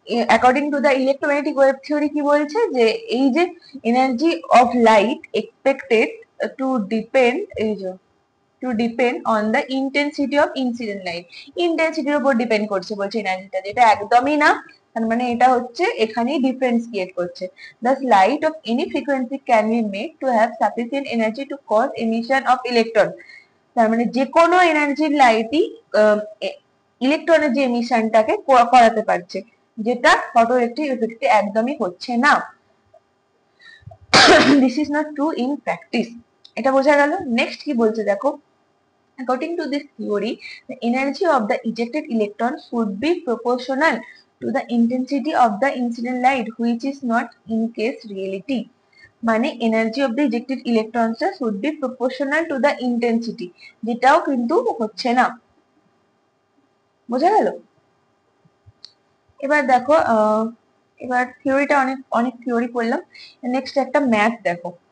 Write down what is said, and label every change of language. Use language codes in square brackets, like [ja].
[en] according to the electromagnetic wave theory [bn] কি বলছে, যে এই যে [en] energy of light expected to depend, এই যে to depend on the intensity of incident light, [bn] ইন্টেন্সিটির উপর ডিপেন্ড করছে বলছে এনার্জিটা, যেটা একদমই না। তার মানে এটা হচ্ছে এখানেই ডিফারেন্স ক্রিয়েট করছে। [en] Thus light of any frequency can be made to have sufficient energy to cause emission of electron. [bn] তার মানে যে কোনো এনার্জির লাইটই ইলেকট্রনের যে এমিশনটাকে করাতে পারছে, যেটা ফটো ইলেকট্রিক ইফেক্টে একদমই হচ্ছে না। [en] This is not true in practice. [bn] এটা বোঝা গেল। নেক্সট কি বলছে দেখো, [en] according to this theory the energy of the ejected electron should be proportional to the intensity of the incident light, which is not in case reality. মানে energy of the ejected ইলেকট্রনসটা should be proportional to the intensity, [bn] যেটাও কিন্তু হচ্ছে না। বোঝা গেল? এবার দেখো এবার থিওরিটা অনেক অনেক থিওরি করলাম, নেক্সট একটা ম্যাথ দেখো।